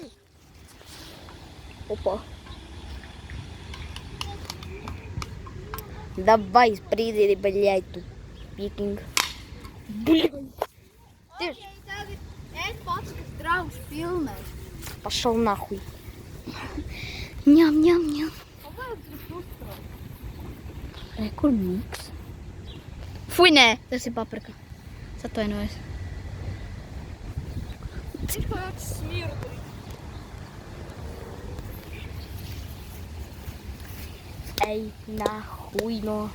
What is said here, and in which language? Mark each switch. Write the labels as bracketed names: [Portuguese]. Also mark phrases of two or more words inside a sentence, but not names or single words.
[Russian] Опа. Давай, спридери, блядь, тут пикинг. Блядь. Ты ж [Latvian] Es paprikas draugs filmē. [Russian] пошел нахуй. Ням-ням-ням. [Latvian] Kur miks? Fuj, nē, tas ir paprika. Es atvainojos. Viņš kāds smirda. Ej, nahuj, no.